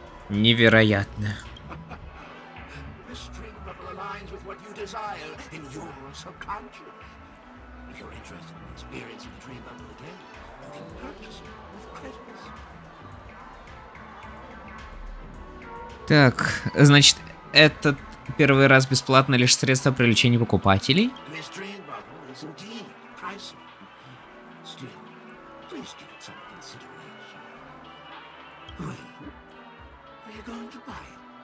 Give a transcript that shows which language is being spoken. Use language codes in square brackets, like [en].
[ru] Невероятно. [en] This dream bubble aligns with what you desire in your subconscious. If you're interested in experiencing the dream bubble again, you can purchase it with credits. [ru] Так, значит, этот первый раз бесплатно лишь средство привлечения покупателей? [en] This dream bubble is deem it pricey. Still, please give it some consideration. Well, are you going to buy it?